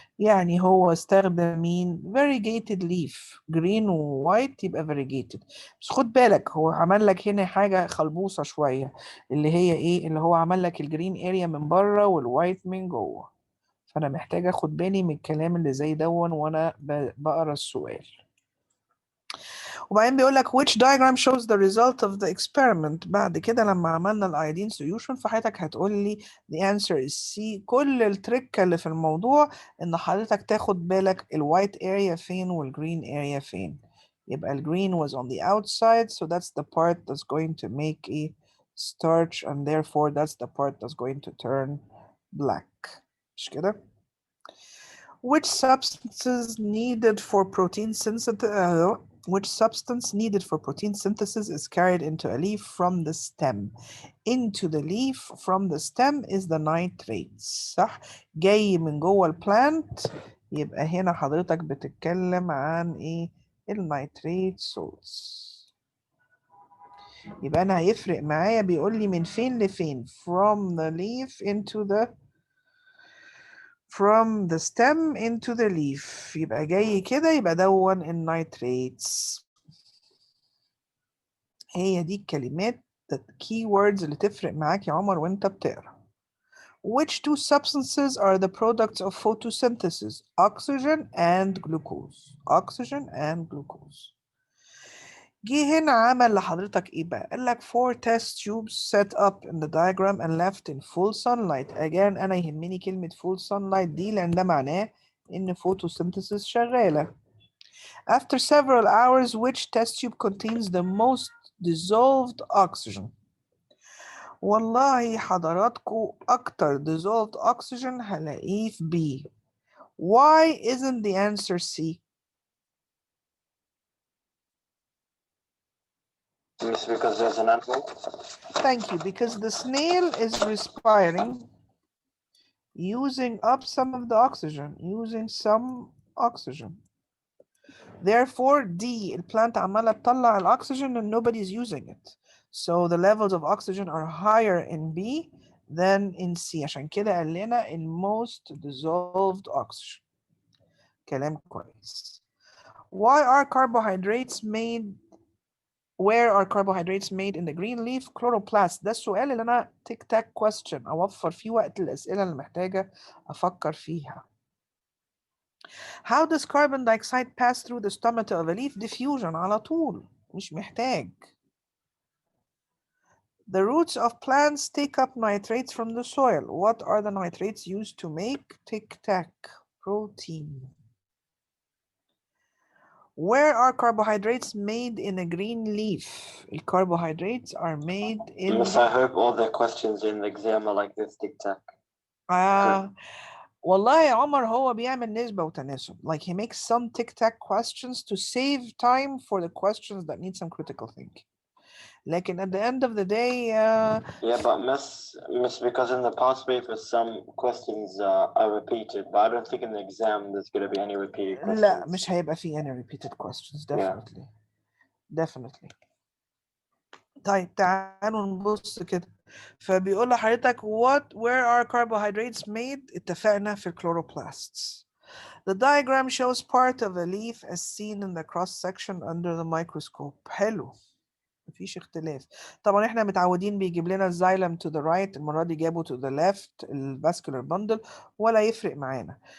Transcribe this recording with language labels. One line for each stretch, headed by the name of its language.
Arabic: يعني هو استخدم مين؟ variegated leaf.
English: green و white يبقى variegated.
Arabic: بس خد بالك هو عمل لك هنا حاجة خلبوصة شوية اللي هي ايه؟ اللي هو عمل لك الجرين اريا من بره والوايت من جوه. فأنا محتاج أخد بالي من الكلام اللي زي دون وأنا بقرا السؤال. وبعدين بيقول لك
English: which diagram shows the result of the experiment.
Arabic: بعد كده لما عملنا الايودين solution فحضرتك هتقول لي
English: the answer is C.
Arabic: كل التركة اللي في الموضوع ان حضرتك تاخد بالك الوايت area فين والجرين area فين. يبقى الجرين
English: was on the outside so that's the part that's going to make a starch and therefore that's the part that's going to turn black.
Arabic: مش كده؟
English: Which substances needed for protein synthesis which substance needed for protein synthesis is carried into a leaf from the stem. Into the leaf from the stem is the nitrates.
Arabic: صح؟ جاي من جوه البلانت يبقى هنا حضرتك بتتكلم عن ايه؟ النيتريت salts. يبقى انا هيفرق معايا بيقول لي من فين لفين
English: from the leaf into the from the stem into the leaf.
Arabic: يبقى جاي كده يبقى دون النيتريتس. هي دي الكلمات keywords اللي تفرق معاك يا عمر وانت بتقرا.
English: Which two substances are the products of photosynthesis? Oxygen and glucose. Oxygen and glucose.
Arabic: جه هنا عمل لحضرتك ايه بقى؟ قال لك
English: 4 test tubes set up in the diagram and left in full sunlight.
Arabic: Again انا يهمني كلمة
English: full sunlight
Arabic: دي لان ده معناه ان photosynthesis شغالة.
English: After several hours, which test tube contains the most dissolved oxygen?
Arabic: والله حضراتكم أكتر dissolved oxygen هلاقيه في B.
English: Why isn't the answer C? Miss, because there's an animal. Thank you. Because the snail is respiring using up some of the oxygen, using some oxygen. Therefore, D,
Arabic: البلانت عمالة تطلع الأكسجين
English: and nobody's using it. So the levels of oxygen are higher in B than in C.
Arabic: عشان كده قال لنا
English: in most dissolved oxygen.
Arabic: كلام كويس.
English: Why are carbohydrates made Where are carbohydrates made in the green leaf? Chloroplast.
Arabic: ده السؤال اللي أنا تيك تاك question أوفر فيه وقت الأسئلة اللي محتاجة أفكر فيها.
English: How does carbon dioxide pass through the stomata of a leaf?
Arabic: Diffusion على طول مش محتاج.
English: The roots of plants take up nitrates from the soil. What are the nitrates used to make? Tic-tac, protein. Where are carbohydrates made in a green leaf? Carbohydrates are made in... Miss, I hope all the questions in the exam are like this, tic-tac.
Arabic: والله يا عمر هو بيعمل نسبة وتناسب.
English: Like he makes some tic-tac questions to save time for the questions that need some critical thinking. لكن at the end of the day yeah, but miss, because in the past papers some questions are repeated, but I don't think in the exam there's going to be any repeated questions.
Arabic: لا مش هيبقى فيه
English: any repeated questions definitely.
Arabic: Definitely. طيب تعالوا نبص كده. فبيقول لحضرتك where are carbohydrates made؟ اتفقنا في الكلوروبلاستس.
English: The diagram shows part of a leaf as seen in the cross section under the microscope.
Arabic: حلو، مفيش اختلاف. طبعا احنا متعودين بيجيب لنا الزايلم to the right، المرة دي جابه to the left الفاسكولار بندل، ولا يفرق معانا.